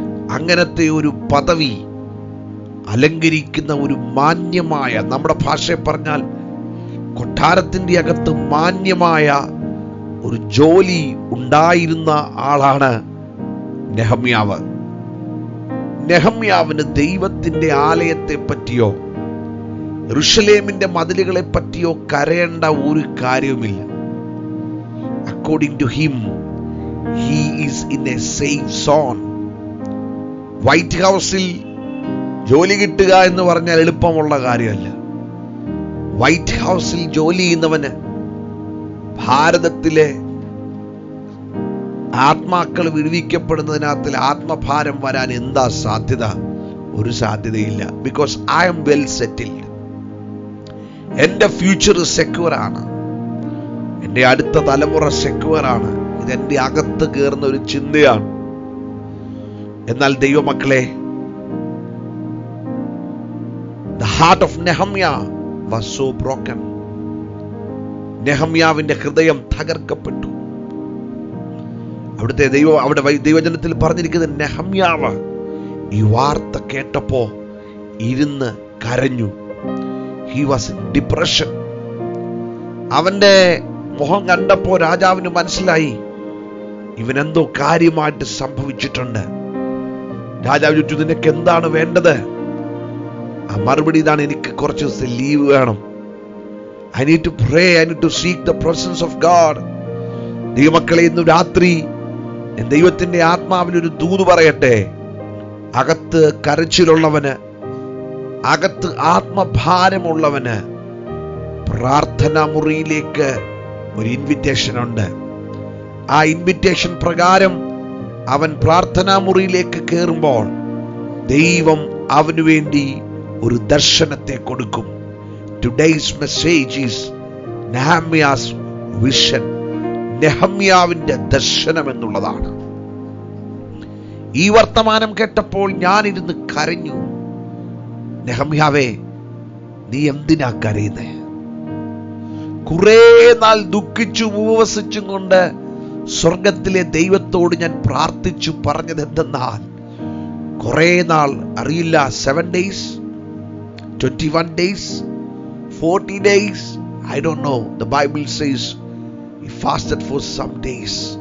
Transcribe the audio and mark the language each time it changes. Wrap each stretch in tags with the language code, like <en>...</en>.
<ml>അങ്ങനത്തെ ഒരു പദവി അലങ്കരിക്കുന്ന ഒരു മാന്യമായ, നമ്മുടെ ഭാഷയിൽ പറഞ്ഞാൽ കൊട്ടാരത്തിന്റെ അകത്ത് മാന്യമായ ഒരു ജോലി ഉണ്ടായിരുന്ന ആളാണ് നെഹമ്യാവ്. നെഹമ്യാവിന് ദൈവത്തിന്റെ ആലയത്തെ പറ്റിയോ യെരുശലേമിന്റെ മതിലുകളെ പറ്റിയോ കരയേണ്ട ഒരു കാര്യവുമില്ല.</ml> <en>According to him, he is in a safe zone.</en> <ml>White ഹൗസിൽ ജോലി കിട്ടുക എന്ന് പറഞ്ഞാൽ എളുപ്പമുള്ള കാര്യമല്ല. വൈറ്റ് ഹൗസിൽ ജോലി ചെയ്യുന്നവന് ഭാരതത്തിലെ ആത്മാക്കൾ വിടുവിക്കപ്പെടുന്നതിനകത്തിൽ ആത്മഭാരം വരാൻ എന്താ സാധ്യത? ഒരു സാധ്യതയില്ല.</ml> <en>Because I am well settled.</en> <ml>എൻ്റെ ഫ്യൂച്ചർ സെക്യൂർ ആണ്, എൻ്റെ അടുത്ത തലമുറ സെക്യൂർ ആണ്. ഇതെൻ്റെ അകത്ത് കയറുന്ന ഒരു ചിന്തയാണ്. എന്നാൽ ദൈവമക്കളെ,</ml> <en>heart of Nehemiah was so broken.</en> <ml>നെഹമ്യാവിന്റെ ഹൃദയം തകർക്കപ്പെട്ടു. അവിടെ ദൈവജനത്തിൽ പറഞ്ഞിരിക്കുന്നത്, നെഹമ്യാവ് ഈ വാർത്ത കേട്ടപ്പോ ഇരുന്ന് കരഞ്ഞു.</ml> <en>He was in depression.</en> <ml>അവന്റെ മുഖം കണ്ടപ്പോ രാജാവിന് മനസ്സിലായി ഇവനെന്തോ കാര്യമായിട്ട് സംഭവിച്ചിട്ടുണ്ട്. രാജാവ് ചോദിച്ചു, നിനക്ക് എന്താണ് വേണ്ടത്? ആ മറുപടി ഇതാണ്, എനിക്ക് കുറച്ച് ദിവസം ലീവ് വേണം.</ml> <en>I need to pray, I need to seek the presence of God.</en> <ml>ദൈവമക്കളെ, ഇന്ന് രാത്രി ദൈവത്തിന്റെ ആത്മാവിനൊരു ദൂത് പറയട്ടെ. അകത്ത് കരച്ചിലുള്ളവന്, അകത്ത് ആത്മഭാരമുള്ളവന് പ്രാർത്ഥനാ മുറിയിലേക്ക് ഒരു ഇൻവിറ്റേഷൻ ഉണ്ട്. ആ ഇൻവിറ്റേഷൻ പ്രകാരം അവൻ പ്രാർത്ഥനാ മുറിയിലേക്ക് കയറുമ്പോൾ ദൈവം അവനു വേണ്ടി ഒരു ദർശനത്തെ കൊടുക്കും.</ml> <en>Today's message is Nehemiah's vision.</en> <ml>നെഹമ്യാവിന്റെ ദർശനം എന്നുള്ളതാണ്. ഈ വർത്തമാനം കേട്ടപ്പോൾ ഞാനിരുന്ന് കരഞ്ഞു. നെഹമ്യാവേ, നീ എന്തിനാ കരയുന്നേ? കുറെ നാൾ ദുഃഖിച്ചു ഉപവസിച്ചും കൊണ്ട് സ്വർഗത്തിലെ ദൈവത്തോട് ഞാൻ പ്രാർത്ഥിച്ചു പറഞ്ഞത് എന്തെന്നാൽ, കുറെ നാൾ അറിയില്ല,</ml> <en>7 days, 21 days, 40 days, I don't know. The Bible says he fasted for some days.</en>